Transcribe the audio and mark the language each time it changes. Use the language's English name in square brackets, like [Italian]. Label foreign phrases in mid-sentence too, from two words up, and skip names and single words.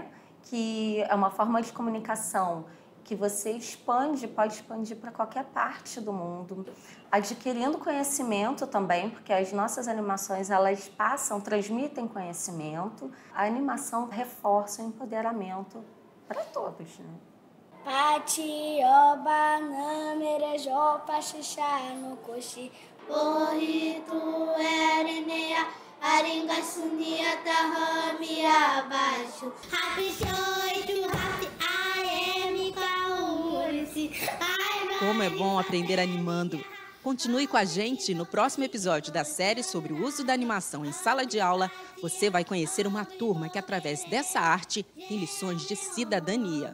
[Portuguese] Que é uma forma de comunicação que você pode expandir para qualquer parte do mundo, adquirindo conhecimento também, porque as nossas animações, elas transmitem conhecimento. A animação reforça o empoderamento para todos, né? Pati, oba, namere, jopa, xixá, no coxi, porrito, erenea, aringa, sunia, tahami, abaixo, rapichoito, rapi, Como é bom aprender animando! Continue com a gente no próximo episódio da série sobre o uso da animação em sala de aula. Você vai conhecer uma turma que, através dessa arte, tem lições de cidadania.